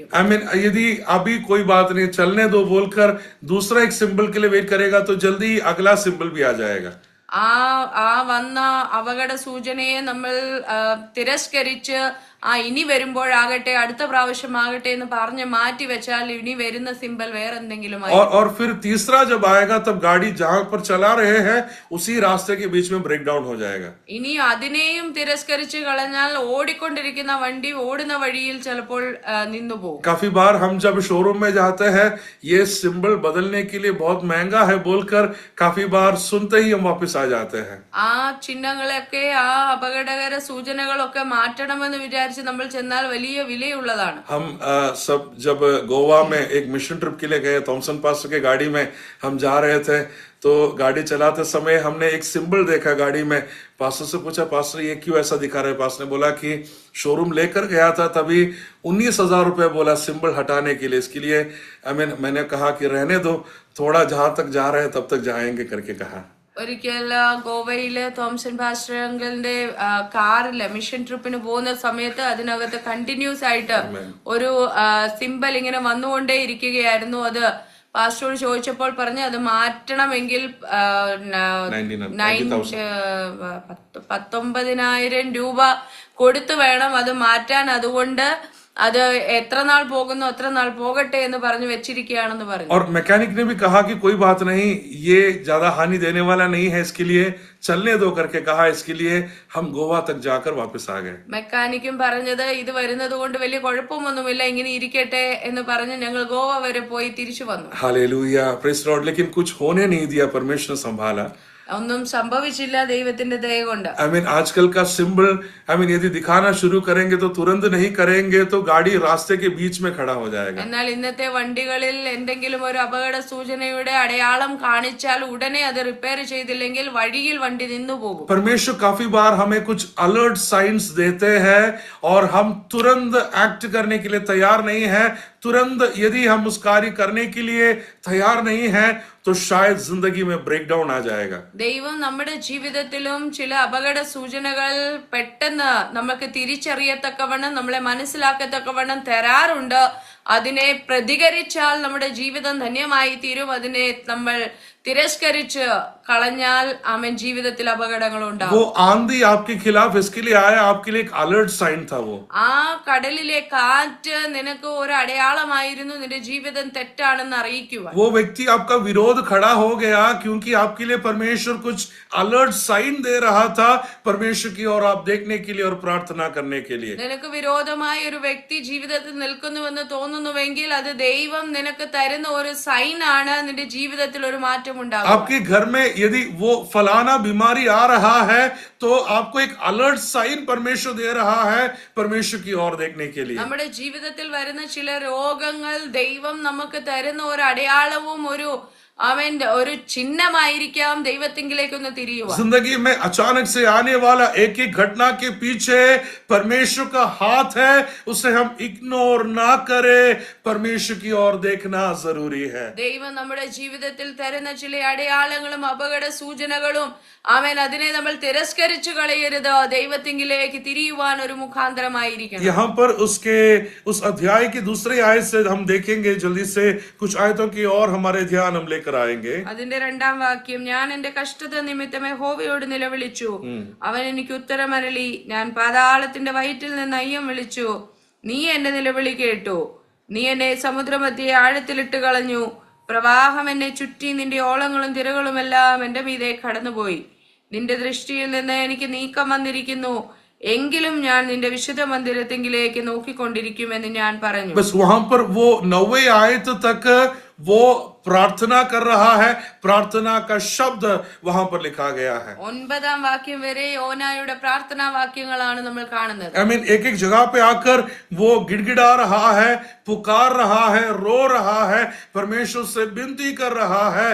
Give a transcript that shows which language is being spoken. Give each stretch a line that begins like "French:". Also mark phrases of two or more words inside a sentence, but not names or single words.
Hindi: यदि अभी कोई बात नहीं, चलने दो बोलकर दूसरा एक सिंबल के लिए वेट करेगा तो जल्दी ही अगला सिंबल भी आ जाएगा.
Malayalam: ആ വന്ന അപകട സൂചനയെ നമ്മൾ തിരസ്കരിച്ച് ഇനി വരുമ്പോഴാകട്ടെ അടുത്ത പ്രാവശ്യമാകട്ടെ എന്ന് പറഞ്ഞ് മാറ്റി വെച്ചാൽ ഇനി വരുന്ന സിമ്പൽ വേറെന്തെങ്കിലും.
Hindi: और फिर तीसरा जब आएगा तब गाड़ी जहां पर चला रहे हैं उसी रास्ते के बीच में
English: break down
Hindi: हो जाएगा.
Malayalam: ഇനി അതിനെയും തിരസ്കരിച്ച് കളഞ്ഞാൽ ഓടിക്കൊണ്ടിരിക്കുന്ന വണ്ടി ഓടുന്ന വഴിയിൽ ചിലപ്പോൾ നിന്നുപോകും.
Hindi: काफी बार हम जब शोरूम में जाते हैं, ये सिंबल बदलने के लिए बहुत महंगा है बोलकर काफी बार सुनते ही हम वापस आ जाते हैं.
Malayalam: ആ ചിഹ്നങ്ങളൊക്കെ ആ അപകടകര സൂചനകളൊക്കെ മാറ്റണമെന്ന് വിചാരിച്ച് നമ്മൾ ചെന്നാൽ വലിയ വിലയുള്ളതാണ്.
Hindi: हम सब जब गोवा में एक
English: mission trip
Hindi: के लिए गए, थॉमसन पास्टर के गाड़ी में हम जा रहे थे, तो गाड़ी चलाते समय हमने एक सिंबल देखा गाड़ी में. पास्टर से पूछा, पास्टर ये क्यों ऐसा दिखा रहे? पास्टर ने बोला कि शोरूम लेकर गया था, तभी 19,000 रुपए बोला सिंबल हटाने के लिए. इसके लिए मैंने कहा कि रहने दो, थोड़ा जहां तक जा रहे हैं तब तक जाएंगे करके कहा.
Malayalam: ഒരിക്കൽ ഗോവയിലെ തോംസൺ പാസ്റ്റർ അങ്കിളിന്റെ കാറില് മിഷൻ ട്രിപ്പിന് പോകുന്ന സമയത്ത് അതിനകത്ത് കണ്ടിന്യൂസ് ആയിട്ട് ഒരു സിമ്പൽ ഇങ്ങനെ വന്നുകൊണ്ടേ ഇരിക്കുകയായിരുന്നു. അത് പാസ്റ്ററോട് ചോദിച്ചപ്പോൾ പറഞ്ഞു അത് മാറ്റണമെങ്കിൽ 19,000 രൂപ കൊടുത്തു വേണം അത് മാറ്റാൻ. അതുകൊണ്ട് അത് എത്ര നാൾ പോകുന്നു അത്ര നാൾ പോകട്ടെ എന്ന് പറഞ്ഞു വെച്ചിരിക്കുകയാണെന്ന് പറഞ്ഞു.
Hindi: और मैकेनिक ने भी कहा कि कोई बात नहीं, ये ज्यादा हानि देने वाला नहीं है, इसके लिए चलने दो करके कहा. इसके लिए हम गोवा तक जाकर वापस आ गए.
Malayalam: മെക്കാനിക്കും പറഞ്ഞത് ഇത് വരുന്നത് കൊണ്ട് വലിയ കുഴപ്പമൊന്നുമില്ല, ഇങ്ങനെ ഇരിക്കട്ടെ എന്ന് പറഞ്ഞ് ഞങ്ങൾ ഗോവ വരെ പോയി തിരിച്ചു വന്നു.
English: Hallelujah. Praise Lord.
Hindi: लेकिन कुछ होने नहीं दिया, परमेश्वर ने संभाला.
Malayalam: ഒന്നും സംഭവിച്ചില്ല ദൈവത്തിന്റെ ദയ കൊണ്ട്.
Hindi: आजकल का सिंबल यदि दिखाना शुरू करेंगे तो तुरंत नहीं करेंगे तो गाड़ी रास्ते के बीच में खड़ा हो जाएगा.
Malayalam: എന്നാൽ ഇന്നത്തെ വണ്ടികളിൽ എന്തെങ്കിലും ഒരു അപകട സൂചനയുടെ അടയാളം കാണിച്ചാൽ ഉടനെ അത് റിപ്പയർ ചെയ്തില്ലെങ്കിൽ വഴിയിൽ വണ്ടി നിന്നു പോകും.
Hindi: परमेश्वर काफी बार हमें कुछ
English: alert signs
Hindi: देते हैं और हम तुरंत एक्ट करने के लिए तैयार नहीं है. तुरंत यदि हम उस कार्य करने के लिए तैयार नहीं है तो शायद जिंदगी में
English: break down
Hindi: आ जाएगा.
Malayalam: ദൈവം നമ്മുടെ ജീവിതത്തിലും ചില അപകട സൂചനകൾ പെട്ടെന്ന് നമുക്ക് തിരിച്ചറിയത്തക്കവണ്ണം നമ്മളെ മനസ്സിലാക്കത്തക്കവണ്ണം തരാറുണ്ട്. അതിനെ പ്രതികരിച്ചാൽ നമ്മുടെ ജീവിതം ധന്യമായി തീരും. അതിനെ നമ്മൾ തിരസ്കരിച്ച് കളഞ്ഞാൽ ആമേൻ ജീവിതത്തിൽ അപകടങ്ങൾ ഉണ്ടാവും.
Hindi: वो आंधी आपके खिलाफ इसके लिए आया, आपके लिए एक
English: alert sign
Hindi: था वो.
Malayalam: ആ കടലിലെ കാറ്റ് നിനക്ക് ഒരു അടയാളമായിരുന്നു നിന്റെ ജീവിതം തെറ്റാണെന്ന് അറിയിക്കുവാൻ.
Hindi: वो व्यक्ति आपका विरोध खड़ा हो गया क्योंकि आपके लिए परमेश्वर कुछ
English: alert sign
Hindi: दे रहा था परमेश्वर की ओर आप देखने के लिए और प्रार्थना करने के लिए.
Malayalam: നിനക്ക് വിരോധമായ ഒരു വ്യക്തി ജീവിതത്തിൽ നിൽക്കുന്നുവെന്ന് തോന്നുന്നുവെങ്കിൽ അത് ദൈവം നിനക്ക് തരുന്ന ഒരു സൈൻ ആണ്. നിന്റെ ജീവിതത്തിൽ ഒരു മാറ്റം ഉണ്ടാകും.
Hindi: आपके घर में यदि वो फलाना बीमारी आ रहा है तो आपको एक
English: alert sign
Hindi: परमेश्वर दे रहा है परमेश्वर की ओर देखने के लिए.
Malayalam: നമ്മുടെ ജീവിതത്തിൽ വരുന്ന ചില രോഗങ്ങൾ ദൈവം നമുക്ക് തരുന്ന ഒരു അടയാളവും ഒരു ചിഹ്നമായിരിക്കാം ദൈവത്തിങ്കിലേക്ക് ഒന്ന് തിരിയുക.
Hindi: जिंदगी में अचानक से आने वाला एक एक घटना के पीछे परमेश्वर का हाथ है, उसे हम इग्नोर ना करें, परमेश्वर की ओर देखना जरूरी है.
Malayalam: ദൈവം നമ്മുടെ ജീവിതത്തിൽ തരുന്ന ചില അടയാളങ്ങളും അപകട സൂചനകളും അതിനെ നമ്മൾ തിരസ്കരിച്ചു കളയരുത്. ദൈവത്തിങ്കിലേക്ക് തിരിയുവാൻ ഒരു മുഖാന്തരമായിരിക്കണം.
Hindi: यहाँ पर उसके उस अध्याय की दूसरी आयत से हम देखेंगे जल्दी से कुछ आयतों की और हमारे ध्यान हम लेकर आएंगे.
Malayalam: അതിന്റെ 2-ാം വാക്യം, ഞാൻ എന്റെ കഷ്ടത നിമിത്തം യഹോവയോട് നിലവിളിച്ചു, അവൻ എനിക്ക് ഉത്തരമരളി. ഞാൻ പാതാളത്തിന്റെ വയറ്റിൽ നിന്ന് അയ്യം വിളിച്ചു, നീ എന്റെ നിലവിളി കേട്ടു. നീ എന്നെ സമുദ്രമധ്യേ ആഴത്തിലിട്ട് കളഞ്ഞു. പ്രവാഹം എന്നെ ചുറ്റി, നിന്റെ ഓളങ്ങളും തിരകളും എല്ലാം എന്റെ മീതെ കടന്നുപോയി. നിന്റെ ദൃഷ്ടിയിൽ നിന്ന് എനിക്ക് നീക്കം വന്നിരിക്കുന്നു. എങ്കിലും ഞാൻ നിന്റെ വിശുദ്ധ മന്ദിരത്തിങ്കിലേക്ക് നോക്കിക്കൊണ്ടിരിക്കുമെന്ന് ഞാൻ പറഞ്ഞു.
Hindi: बस वहां पर वो 9वीं आयत तक वो प्रार्थना कर रहा है. प्रार्थना का शब्द वहां पर लिखा गया है.
Malayalam: 9-ാം വാക്യം വരെ യോനായുടെ പ്രാർത്ഥനാ വാക്യങ്ങളാണ് നമ്മൾ കാണുന്നത്.
Hindi: एक एक जगह पे आकर वो गिड़गिड़ा रहा है, पुकार रहा है, रो रहा है, परमेश्वर से विनती कर रहा है.